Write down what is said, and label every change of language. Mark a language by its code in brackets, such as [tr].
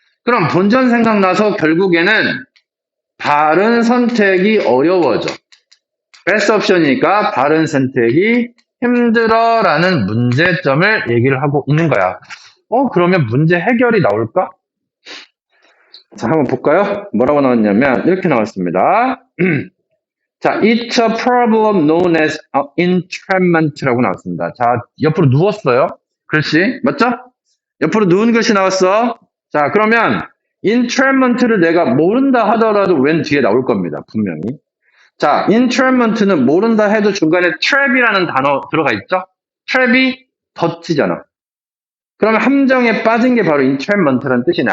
[ko] 그럼 본전 생각나서 결국에는 바른 선택이 어려워져. 베스트 옵션이니까 바른 선택이 힘들어라는 문제점을 얘기를 하고 있는 거야. 그러면 문제 해결이 나올까? 자, 한번 볼까요? 뭐라고 나왔냐면 이렇게 나왔습니다. [en] 자, it's a problem known as entrapment라고 [ko] 나왔습니다. 자, 옆으로 누웠어요. 글씨, 맞죠? 옆으로 누운 글씨 나왔어. 자, 그러면 entrapment를 내가 모른다 하더라도 왼 뒤에 나올 겁니다. 분명히. 자, entrapment는 모른다 해도 중간에 trap이라는 단어 들어가 있죠? trap이 덧지잖아. 그러면 함정에 빠진 게 바로 entrapment라는 뜻이네.